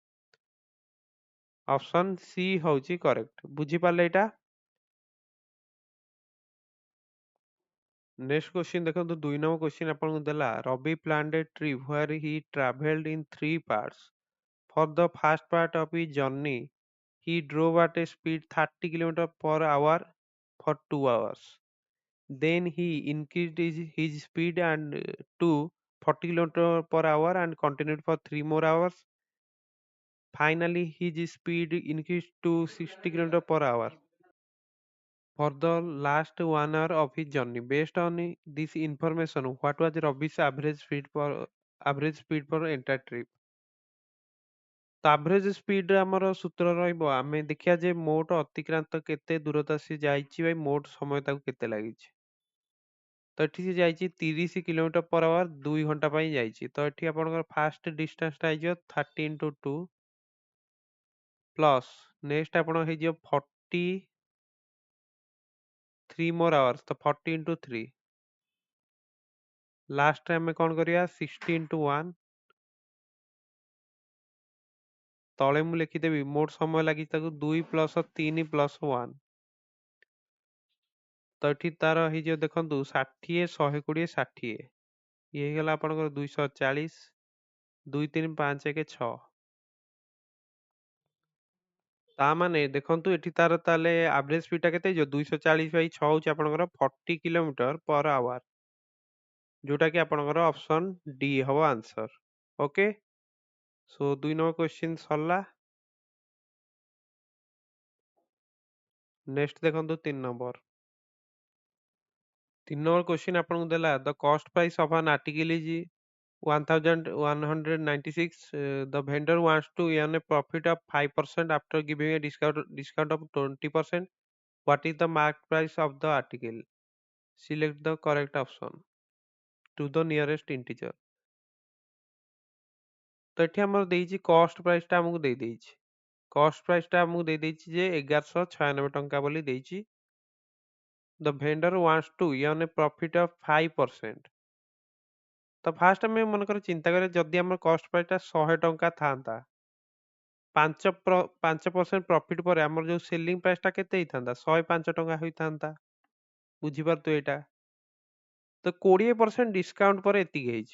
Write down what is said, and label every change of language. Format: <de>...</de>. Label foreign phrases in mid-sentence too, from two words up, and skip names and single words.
<or>ଅପସନ୍ ସି ହେଉଛି କରେକ୍ଟ। ବୁଝିପାରିଲେ ଏଇଟା?</or> <en>next question ଦେଖନ୍ତୁ 2 number question</en> <or>ଆପଣଙ୍କୁ ଦେଲା</or> <en>Ravi planned a trip where he traveled in 3 parts. For the first part of his journey he drove at a speed 30 km per hour for 2 hours. Then he increased his speed to 40 km per hour and continued for 3 more hours. Finally, his speed increased to 60 km per hour for the last 1 hour of his journey. Based on this information, what was Ravi's average speed for entire trip?</en> <or>ତ</or> <en>average speed</en> <or>ଆମର ସୂତ୍ର ରହିବ ଆମେ ଦେଖିବା ଯେ ମୋଟ ଅତିକ୍ରାନ୍ତ କେତେ ଦୂରତା ସେ ଯାଇଛି ବା ମୋଟ ସମୟ ତାକୁ କେତେ ଲାଗିଛି। ତ ଏଠି ସେ ଯାଇଛି 30</or> <en>km per hour</en> <or>2 ଘଣ୍ଟା ପାଇଁ ଯାଇଛି। ତ ଏଠି ଆପଣଙ୍କର</or> <en>first distance</en> <or>ହେଇଯିବ 30 × 2</or> <en>plus next</en> <or>ଆପଣ ହେଇଯିବ</or> <en>43 more hours</en> <or>ତ 40 × 3 ଲାଷ୍ଟରେ ଆମେ କ'ଣ କରିବା 60 × 1 ତଳେ ମୁଁ ଲେଖିଦେବି ମୋଟ ସମୟ ଲାଗିଛି ତାକୁ 2 + 3 + 1 ତ ଏଠି ତାର ହେଇଯିବ ଦେଖନ୍ତୁ 60 120 60 ଇଏ ହେଇଗଲା ଆପଣଙ୍କର 240 2 3 5 1 6। ତା ମାନେ ଦେଖନ୍ତୁ ଏଠି ତାର ତାହେଲେ</or> <en>average speed</en> <or>କେତେ ହେଇଯିବ 240/6 ହେଉଛି ଆପଣଙ୍କର 40</or> <en>km per hour</en> <or>ଯୋଉଟା କି ଆପଣଙ୍କର ଅପସନ୍ ଡି ହବ ଆନ୍ସର।</or> <en>okay so 2 number question ସରିଲା। ନେକ୍ସଟ ଦେଖନ୍ତୁ 3 number question</en> <or>ଆପଣଙ୍କୁ ଦେଲା</or> <en>the cost price of an article is 1196. The vendor wants to earn a profit of 5% after giving a discount of 20%. What is the market price of the article? Select the correct option to the nearest integer.</en> <or>ତ ଏଠି ଆମର ଦେଇଛି</or> <en>cost price</en> <or>ଆମକୁ ଦେଇଦେଇଛି।</or> <en>cost price</en> <or>ଆମକୁ ଦେଇଦେଇଛି ଯେ 1196 ଟଙ୍କା ବୋଲି ଦେଇଛି।</or> <en>The vendor wants to earn a profit of 5%.</en> <or>ତ ଫାଷ୍ଟ ଆମେ ମନେକର ଚିନ୍ତା କରିବା ଯଦି ଆମର</or> <en>cost price</en> <or>100 ଟଙ୍କା ଥାନ୍ତା 5% ପ୍ରଫିଟ୍ ପରେ ଆମର ଯେଉଁ</or> <en>selling price</en> <or>କେତେ ହେଇଥାନ୍ତା 105 ଟଙ୍କା ହୋଇଥାନ୍ତା। ବୁଝିପାରୁଥିବେ ଏଇଟା। ତ 20% ଡିସକାଉଣ୍ଟ ପରେ ଏତିକି ହେଇଛି।</or>